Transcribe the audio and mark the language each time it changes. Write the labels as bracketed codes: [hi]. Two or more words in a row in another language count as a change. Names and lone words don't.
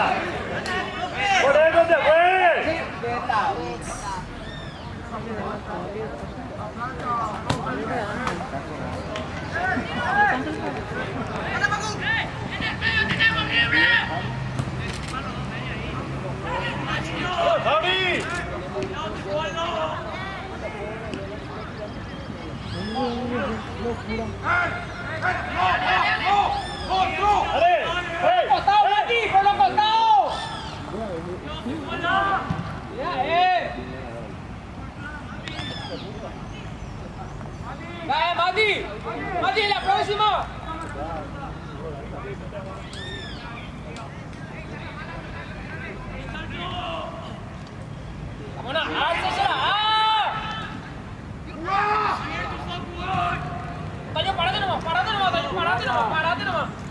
[es] Por eso se fue. ¡Javi! ¡Ale! ¡Hey! ¡Costado, Mati! ¡Por los costados! ¡Ya, Mati! ¡Mati, la próxima! ¡Vámonos! ¡Alza! Tayo, párate nomás, Tayo, párate nomás.